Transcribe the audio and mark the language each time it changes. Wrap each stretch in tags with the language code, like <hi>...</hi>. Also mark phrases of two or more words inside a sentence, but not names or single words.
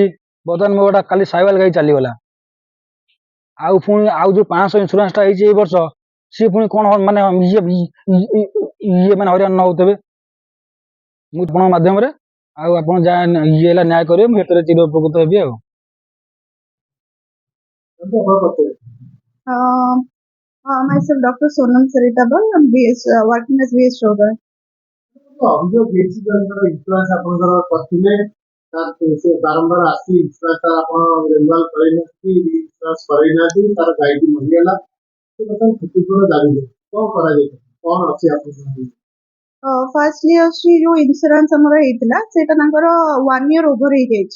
<or>ବର୍ତ୍ତମାନ ମୋ ଗୋଟା କାଲି ସାଇୱାଲ ଗାଈ ଚାଲିଗଲା। ଆଉ ପୁଣି ଆଉ ଯୋଉ 500 ଇନ୍ସୁରାନ୍ସ ଟା ହେଇଛି ଏଇ ବର୍ଷ, ସିଏ ପୁଣି କଣ ମାନେ ଇଏ ମାନେ ହଇରାଣ ନ ହଉଥିବେ? ମୁଁ ଆପଣଙ୍କ ମାଧ୍ୟମରେ ଆଉ ଆପଣ ଯାହା ଇଏ ହେଲା ନ୍ୟାୟ କରିବେ, ମୁଁ ସେଥିରେ ଚିର ଉପକୃତ ହେବି। ଆଉ</or> <en>Myself, Dr. Sonam Saritabal. I'm working as VS Yoga.</en> <or>ଅଭିଯୋଗ ହେଇଛି ଜଣଙ୍କର ଇନ୍ସୁରାନ୍ସ ଆପଣଙ୍କର କରିଥିଲେ, ସେ ବାରମ୍ବାର ଆସି ଇନ୍ସୁରାନ୍ସ ଆପଣ ରିନ୍ୟୁଆଲ କରେଇନାହାନ୍ତି, ଇନ୍ସୁରାନ୍ସ କରେଇନାହାନ୍ତି, ତାର ଗାଈଟି ମରିଗଲା, ସେ କଥା କ୍ଷତିପୂରଣ ଦାବି କଣ କରାଯାଏ, କଣ ଅଛି ଆପଣଙ୍କ? ଫାର୍ଷ୍ଟଲି ଅଛି ଯୋଉ ଇନ୍ସୁରାନ୍ସ ଆମର ହେଇଥିଲା ସେଇଟା ତାଙ୍କର 1 year ଓଭର ହେଇଯାଇଛି।</or>